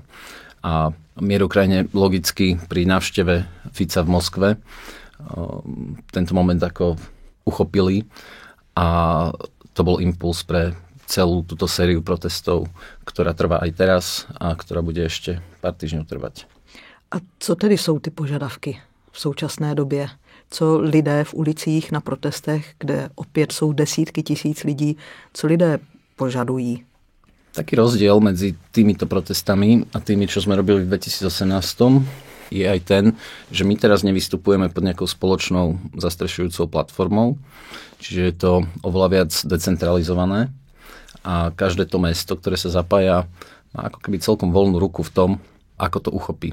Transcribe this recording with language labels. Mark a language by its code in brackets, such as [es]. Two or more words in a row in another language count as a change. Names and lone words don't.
[sk] A Mier Ukrajine logicky pri návšteve Fica v Moskve tento moment ako uchopili a to bol impuls pre celú túto sériu protestov, ktorá trvá aj teraz a ktorá bude ešte pár týždňov trvať. [cs] A co tedy jsou ty požadavky v současné době? Co lidé v ulicích na protestech, kde opět jsou desítky tisíc lidí, co lidé požadují? [sk] Taký rozdiel medzi týmito protestami a tými, čo sme robili v 2018, je aj ten, že my teraz nevystupujeme pod nejakou spoločnou zastrešujúcou platformou, čiže je to oveľa viac decentralizované a každé to mesto, ktoré sa zapája, má ako keby celkom voľnú ruku v tom, ako to uchopí.